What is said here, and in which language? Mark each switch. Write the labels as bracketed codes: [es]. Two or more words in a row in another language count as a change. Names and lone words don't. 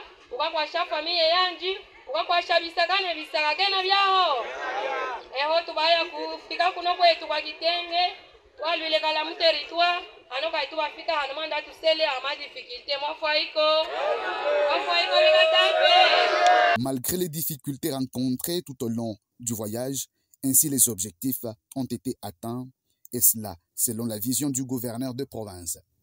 [lu] Ukakwasha familie yanji. Ukakwasha bisagane bisagana byaho. Eho tubaya kufika kuno kwetu kwa Kitenge. Walwile kala mu territoire. Anoka itu bafika hano mwanda tusele ama difficulté. Mwafaiko bekatambe. [fr] Malgré les difficultés rencontrées tout au long du voyage, ainsi les objectifs ont été atteints, et cela selon la vision du gouverneur de province.